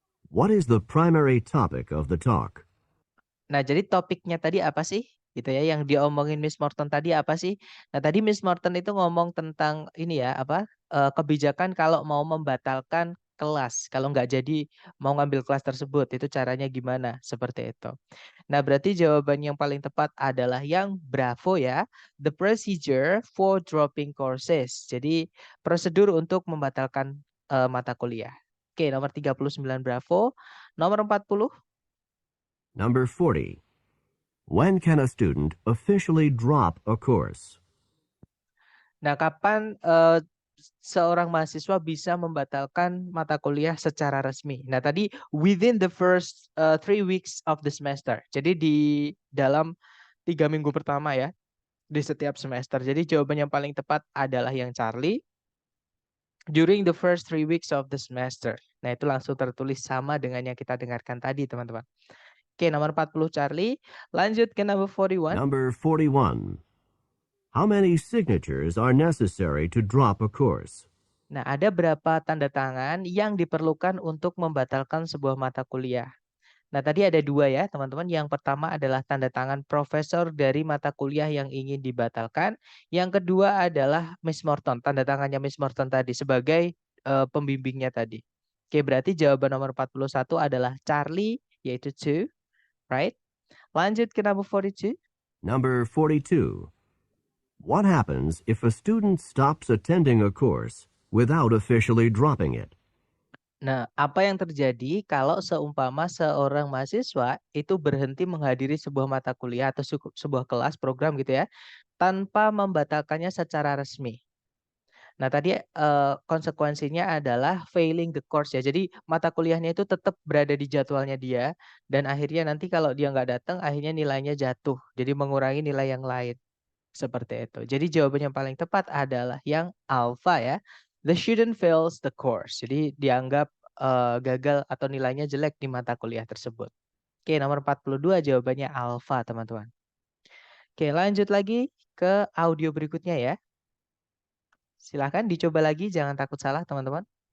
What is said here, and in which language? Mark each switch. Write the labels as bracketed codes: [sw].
[en] What is the primary topic of the talk? [id] Nah, jadi topiknya tadi apa sih? Gitu ya, yang diomongin Miss Morton tadi apa sih? Nah, tadi Miss Morton itu ngomong tentang ini ya, apa, kebijakan kalau mau membatalkan kelas, kalau nggak jadi mau ngambil kelas tersebut, itu caranya gimana? Seperti itu. Nah, berarti jawaban yang paling tepat adalah yang bravo ya, [en] the procedure for dropping courses. [id] Jadi, prosedur untuk membatalkan, mata kuliah. Oke, nomor 39 bravo. Nomor 40. [en] Number 40. When can a student officially drop a course? [id] Nah, kapan, seorang mahasiswa bisa membatalkan mata kuliah secara resmi? Nah, tadi [en] within the first, 3 weeks of the semester. [id] Jadi di dalam 3 minggu pertama ya, di setiap semester. Jadi jawaban yang paling tepat adalah yang Charlie, [en] during the first 3 weeks of the semester. [id] Nah, itu langsung tertulis sama dengan yang kita dengarkan tadi, teman-teman. Oke, nomor 40 Charlie. Lanjut ke number 41. [en] Number 41. How many signatures are necessary to drop a course? [id] Nah, ada berapa tanda tangan yang diperlukan untuk membatalkan sebuah mata kuliah? Nah, tadi ada 2 ya, teman-teman. Yang pertama adalah tanda tangan profesor dari mata kuliah yang ingin dibatalkan. Yang kedua adalah Miss Morton, tanda tangannya Miss Morton tadi sebagai, pembimbingnya tadi. Oke, berarti jawaban nomor 41 adalah Charlie, yaitu 2, right? Lanjut ke number 42. [en] Number 42. What happens if a student stops attending a course without officially dropping it? [id] Nah, apa yang terjadi kalau seumpama seorang mahasiswa itu berhenti menghadiri sebuah mata kuliah atau sebuah kelas program gitu ya, tanpa membatalkannya secara resmi? Nah, tadi, konsekuensinya adalah [en] failing the course [id] ya. Jadi mata kuliahnya itu tetap berada di jadwalnya dia dan akhirnya nanti kalau dia nggak datang, akhirnya nilainya jatuh. Jadi mengurangi nilai yang lain, seperti itu. Jadi jawaban yang paling tepat adalah yang alpha ya. [en] The student fails the course. [id] Jadi dianggap, gagal atau nilainya jelek di mata kuliah tersebut. Oke, nomor 42 jawabannya alpha, teman-teman. Oke, lanjut lagi ke audio berikutnya ya. Silahkan dicoba lagi, jangan takut salah, teman-teman.